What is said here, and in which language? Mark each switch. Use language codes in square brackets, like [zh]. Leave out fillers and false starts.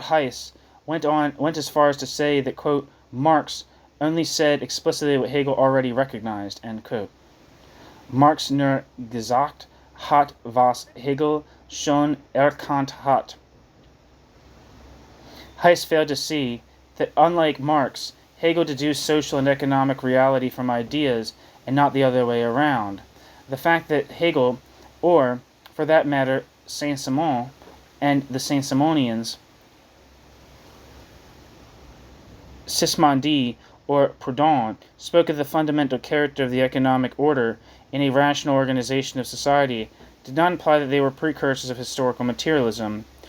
[en] Heiss went as far as to say that, quote, Marx only said explicitly what Hegel already recognized, end quote. [de] Marx nur gesagt hat, was Hegel schon erkannt hat. [en] Heiss failed to see that, unlike Marx, Hegel deduced social and economic reality from ideas and not the other way around. The fact that Hegel, or, for that matter, Saint-Simon and the Saint-Simonians, Sismondi or Proudhon, spoke of the fundamental character of the economic order in a rational organization of society, did not imply that they were precursors of historical materialism.